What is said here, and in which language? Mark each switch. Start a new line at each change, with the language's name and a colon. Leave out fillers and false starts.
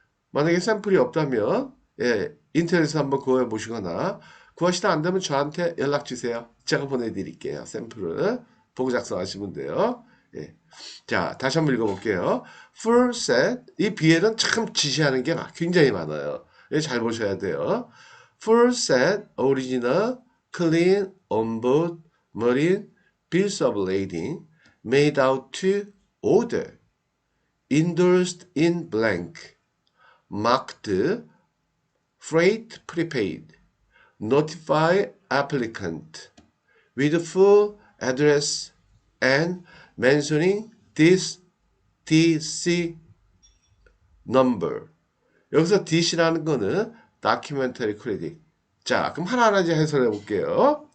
Korean: 만약에 샘플이 없다면 예, 인터넷에서 한번 구해 보시거나 구하시다 안 되면 저한테 연락 주세요. 제가 보내드릴게요. 샘플을 보고 작성하시면 돼요. 예. 자, 다시 한번 읽어볼게요.
English: Full set,
Korean: 이 BL은 참 지시하는 게 굉장히 많아요. 잘 보셔야 돼요.
English: Full set, original, clean, onboard, marine, bills of lading, made out to order, endorsed in blank, marked, freight prepaid, notify applicant, with full address and mentioning this DC number.
Korean: 여기서 DC라는 거는
English: documentary credit.
Korean: 자, 그럼 하나하나 이제 해설해 볼게요.